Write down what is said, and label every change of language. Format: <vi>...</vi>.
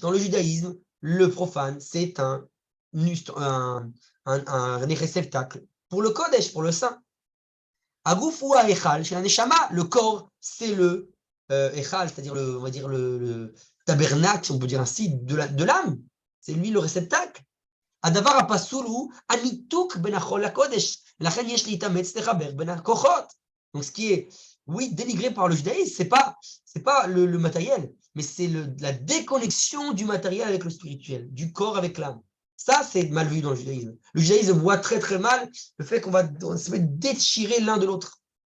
<fr>Dans le judaïsme, le profane, c'est un réceptacle pour le kodesh, pour le saint.</fr> <he>Agouf ou echal, chez la neshama,</he> <fr>le corps, c'est le echal, c'est-à-dire on va dire le tabernacle, si on peut dire ainsi, de l'âme. C'est lui le réceptacle.</fr> <he>הדבר הפסול הוא הניתוק בין החול לקודש. לכן יש להתאמץ לחבר בין הכוחות.</he> <fr>Donc ce qui est, oui, dénigré par le judaïsme, c'est pas le matériel, mais c'est la déconnexion du matériel avec le spirituel, du corps avec l'âme. Ça, c'est mal vu dans le judaïsme. Le judaïsme voit très très mal le fait qu'on va se mettre déchirer l'un de l'autre.</fr>